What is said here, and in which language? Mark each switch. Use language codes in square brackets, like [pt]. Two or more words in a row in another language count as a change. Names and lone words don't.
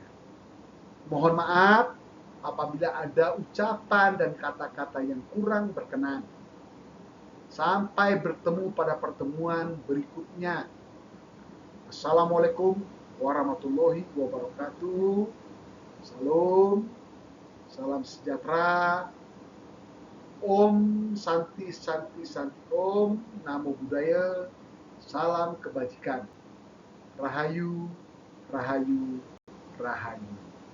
[id] Mohon maaf apabila ada ucapan dan kata-kata yang kurang berkenan. Sampai bertemu pada pertemuan berikutnya. [ar] السلام عليكم ورحمة الله وبركاته. [id] Salam, salam sejahtera. [sa] ॐ शान्तिः शान्तिः शान्तिः ॐ, [pi] Namo Buddhaya, [id] salam kebajikan. Rahayu, Rahayu, Rahayu.